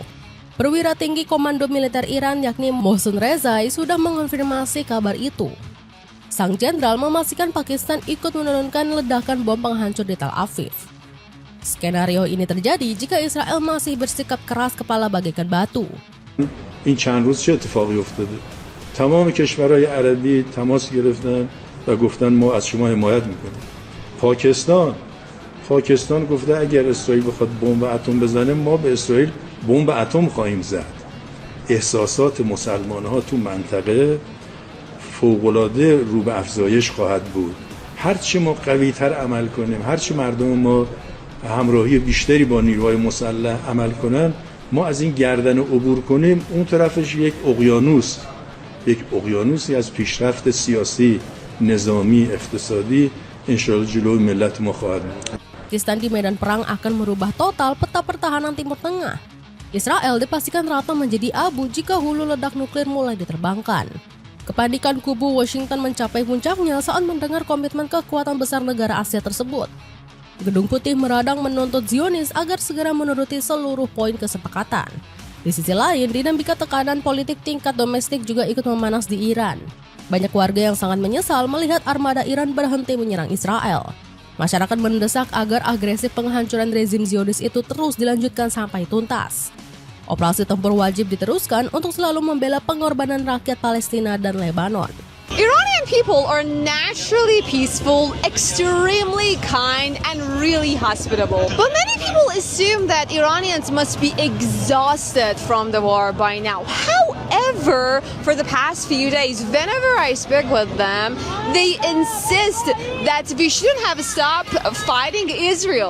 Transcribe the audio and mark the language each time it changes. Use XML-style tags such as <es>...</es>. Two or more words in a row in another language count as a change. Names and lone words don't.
<id>Perwira tinggi Komando Militer Iran yakni Mohsen Rezai sudah mengonfirmasi kabar itu. Sang jenderal memastikan Pakistan ikut menurunkan ledakan bom penghancur di Tel Aviv. Skenario ini terjadi jika Israel masih bersikap keras kepala bagaikan batu.</id> <fa>این چند روز چه اتفاقی افتاده؟ تمام کشورهای عربی تماس گرفتن و گفتن ما از شما حمایت میکنیم. پاکستان گفته اگر اسرائیل بخواد بمب اتم بزنه ما به اسرائیل بمب اتم خواهیم زد. احساسات مسلمان‌ها تو منطقه فوق‌العاده رو به افزایش خواهد بود. هرچی ما قوی‌تر عمل کنیم، هرچی مردم ما همراهی بیشتری با نیروهای مسلح عمل کنن، ما از این گردن عبور کنیم، اون طرفش یک اقیانوسی از پیشرفت سیاسی، نظامی، اقتصادی انشاءالله جلوی ملت ما خواهد بود.</fa> <id>Pakistan di medan perang akan merubah total peta pertahanan Timur Tengah. Israel dipastikan rata menjadi abu jika hulu ledak nuklir mulai diterbangkan. Kepanikan kubu Washington mencapai puncaknya saat mendengar komitmen kekuatan besar negara Asia tersebut. Gedung Putih meradang menuntut Zionis agar segera menuruti seluruh poin kesepakatan. Di sisi lain, dinamika tekanan politik tingkat domestik juga ikut memanas di Iran. Banyak warga yang sangat menyesal melihat armada Iran berhenti menyerang Israel. Masyarakat mendesak agar agresif penghancuran rezim Zionis itu terus dilanjutkan sampai tuntas. Operasi tempur wajib diteruskan untuk selalu membela pengorbanan rakyat Palestina dan Lebanon.</id> <en>Iranian people are naturally peaceful, extremely kind, and really hospitable. But many people assume that Iranians must be exhausted from the war by now. However, for the past few days, whenever I speak with them, they insist that we shouldn't have stopped fighting Israel.</en>